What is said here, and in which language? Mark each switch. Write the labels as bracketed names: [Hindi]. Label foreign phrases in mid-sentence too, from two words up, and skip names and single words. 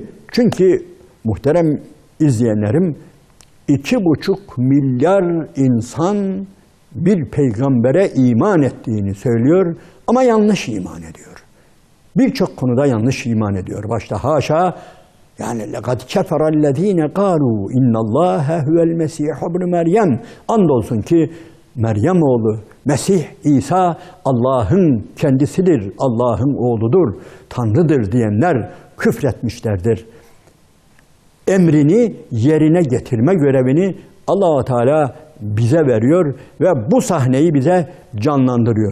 [Turkish] Çünkü muhterem izleyenlerim, 2,5 milyar insan bir peygambere iman ettiğini söylüyor ama yanlış iman ediyor. Birçok konuda yanlış iman ediyor. Başta haşa, yani [Arabic] لَقَدْ كَفَرَ الَّذ۪ينَ قَالُوا اِنَّ اللّٰهَ هُوَ الْمَسِيحُ ابْنُ Meryem. [Turkish] Andolsun ki Meryem oğlu Mesih İsa Allah'ın kendisidir, Allah'ın oğludur, Tanrı'dır diyenler küfretmişlerdir. Emrini yerine getirme görevini Allah-u Teala bize veriyor ve bu sahneyi bize canlandırıyor.